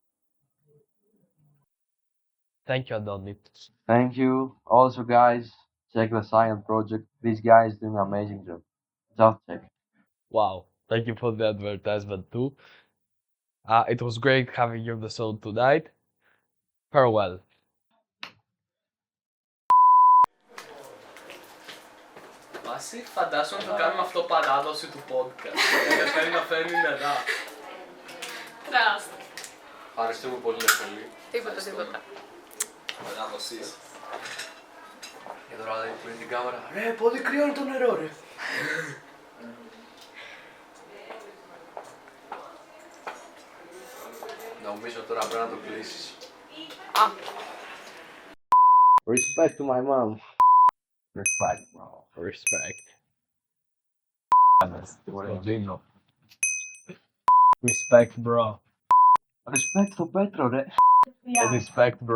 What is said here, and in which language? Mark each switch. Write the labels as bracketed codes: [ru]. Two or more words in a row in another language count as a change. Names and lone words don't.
[en] Thank you, Adonis. Thank you. Also, guys, check the science project. This guy is doing an amazing job. Just check. Wow, thank you for the advertisement too. It was great having you on the show tonight. Farewell. [el] Βάση, φαντάσου να το κάνουμε αυτό παράδοση του podcast. Γιατί να φέρνει νερά. Τρας. Ευχαριστούμε πολύ, πολύ. Τίποτα. Παράδοσης. Και τώρα λέει πριν την κάμερα. Ρε, πολύ κρύο είναι το νερό, ρε. Νομίζω τώρα πρέπει να το κλείσεις. [en] Respect to my mom. Respect, bro. Respect. Δίνω. Respect, bro. Respect to Petro, ρε.